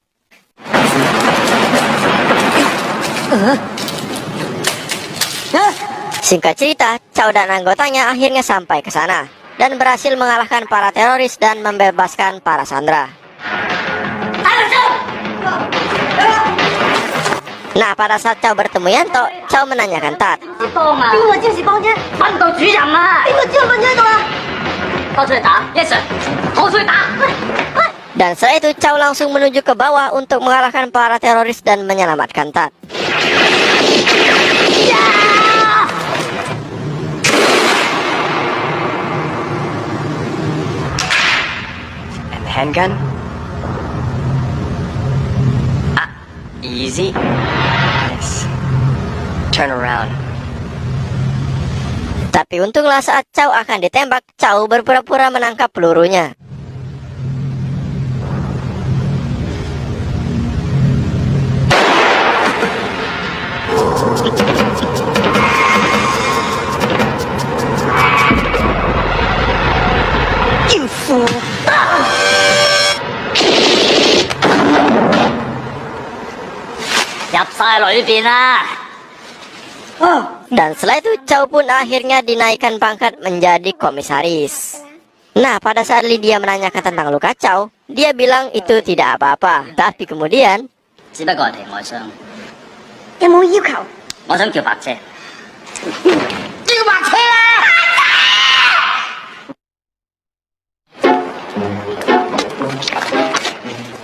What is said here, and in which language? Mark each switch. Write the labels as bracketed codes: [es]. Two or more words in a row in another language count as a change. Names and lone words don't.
[id] Singkat cerita, Chow dan anggotanya akhirnya sampai ke sana dan berhasil mengalahkan para teroris dan membebaskan para sandera. Nah, pada saat Chow bertemu Yanto, Chow menanyakan Tad. [yue] 幫啊！邊個占士幫啫？訓導主任啊！邊個知道訓咗喺度啊？拖出去打 ， [en] Yes sir， [yue] 拖出去打。喂！ [id] Dan setelah itu Chow langsung menuju ke bawah untuk mengalahkan para teroris dan menyelamatkan Tad. [en] And the handgun? Easy. Yes. Turn around. [id] Tapi untunglah saat Chow akan ditembak, Chow berpura-pura menangkap pelurunya. [en] You fool! [id] Dan setelah itu Chow pun akhirnya dinaikkan pangkat menjadi komisaris. Nah, pada saat Lydia menanyakan tentang luka Chow, dia bilang itu tidak apa-apa. Tapi kemudian [yue] 只不過係皮外傷，有冇要求？我想叫白車。叫白車啦！你